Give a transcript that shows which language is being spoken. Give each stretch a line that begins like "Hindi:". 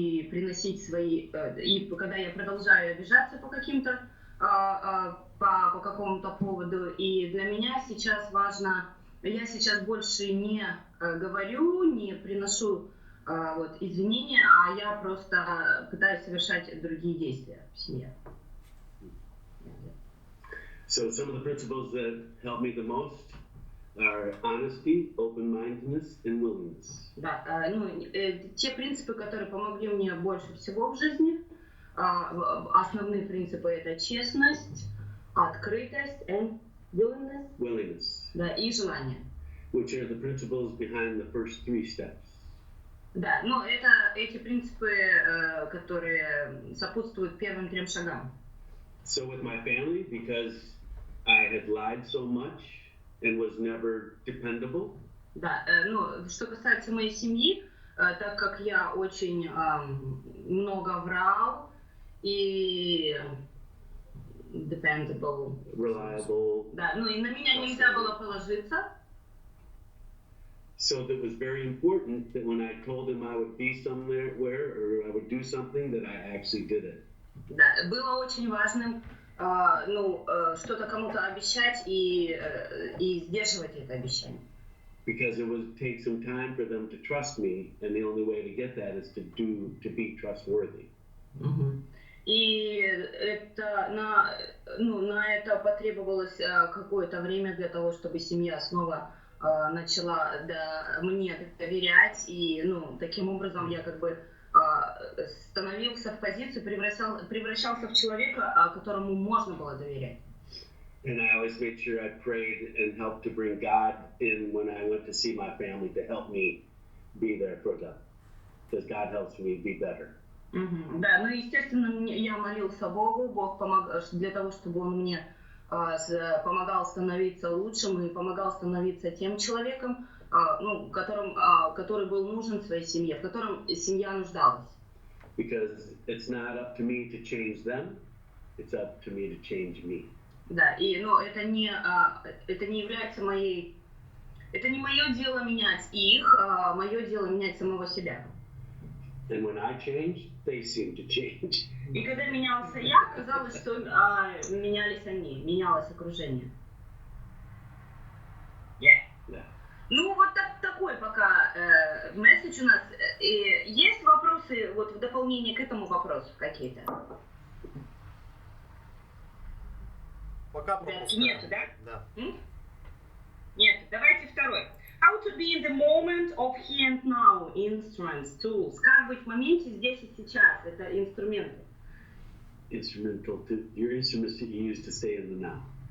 Russian: приносить свои, и когда я продолжаю обижаться по каким-то, по какому-то поводу, и для меня сейчас важно, я сейчас больше не говорю, не приношу извинения, а я просто пытаюсь совершать другие действия в семье.
English: So some of the principles that help me the most are honesty, open-mindedness, and willingness.
Russian: Да, те принципы, которые помогли мне больше всего в жизни, основные принципы это честность, открытость
English: and willingness. Willingness.
Russian: Да, и желание.
English: Which are the principles behind the first 3 steps.
Russian: Да, это эти принципы, которые сопутствуют первым 3 шагам.
English: So with my family, because I had lied so much and was never dependable.
Russian: Да, что касается моей семьи, так как я очень много врал и dependable.
English: Reliable.
Russian: Да, и на меня нельзя было положиться.
English: So that was very important that when I told him I would be somewhere or I would do something, that I actually did it.
Russian: Да, было очень важным, что-то кому-то обещать и сдерживать это обещание.
English: Because it would take some time for them to trust me, and the only way to get that is to be trustworthy.
Russian: И это на это потребовалось какое-то время для того, чтобы семья снова начала мне доверять, и таким образом я как бы становился в позицию, превращался в человека, которому можно было доверять.
English: And I always made sure I prayed and helped to bring God in when I went to see my family to help me be there for them, because God helps me be better.
Russian: Да, естественно, я молился Богу, Бог помогал для того, чтобы Он мне помогал становиться лучшим и помогал становиться тем человеком, который был нужен своей семье, в котором семья нуждалась.
English: Because it's not up to me to change them, it's up to me to change me.
Russian: Да, и это не является это не мое дело менять их, а мое дело менять самого себя.
English: And when I changed, they seemed to change.
Russian: И когда менялся я, казалось, что менялись они, менялось окружение.
English: Yeah.
Russian: Вот такой пока месседж у нас. Есть вопросы в дополнение к этому вопросу какие-то? Пока пропускаем. Нет, да? Да. Нет, давайте второй.
English: How to be in the moment of here and now, instruments, tools.
Russian: Как быть в моменте здесь и сейчас, это инструменты.
English: Your instruments that you use to stay in the now.